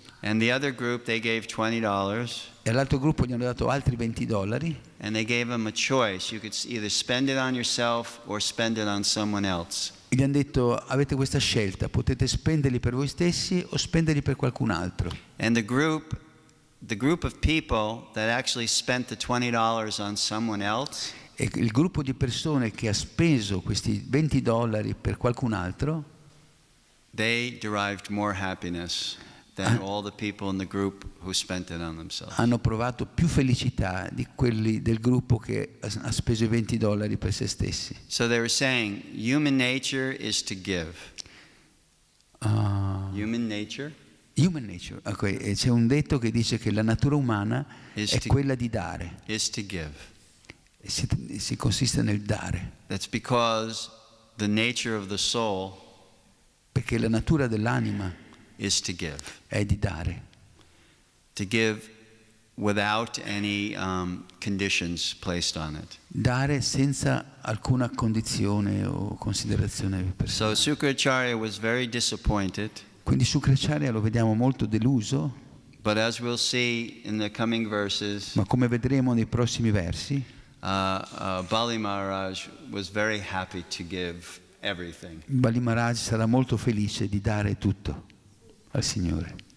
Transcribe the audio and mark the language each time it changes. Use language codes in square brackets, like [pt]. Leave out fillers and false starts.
[en] And the other group they gave $20. [it] E all'altro gruppo gli hanno dato altri $20. [en] And they gave them a choice. You could either spend it on yourself or spend it on someone else. [it] E gli hanno detto avete questa scelta, potete spenderli per voi stessi o spenderli per qualcun altro. [en] And the group of people that actually spent the $20 on someone else, [it] E il gruppo di persone che ha speso questi $20 per qualcun altro, [en] they derived more happiness than all the people in the group who spent it on themselves. [it] hanno provato più felicità di quelli del gruppo che ha speso i $20 per se stessi. [en] So they were saying human nature is to give. Human nature Human nature. Okay. [it] E c'è un detto che dice che la natura umana è quella di dare. [en] is to give. [it] Si consiste nel dare. [en] That's because the nature of the soul [it] Perché la natura dell'anima [en] is to give. [it] è di dare. [en] To give without any conditions placed on it. [it] Dare senza alcuna condizione o considerazione personale. [en] So Sukracharya was very disappointed. [it] Quindi Sukracharya lo vediamo molto deluso, [en] But as we'll see in the coming verses, [it] ma come vedremo nei prossimi versi, [en] Bali Maharaj was very happy to give everything. [it] Bali Maharaj sarà molto felice di dare tutto al Signore.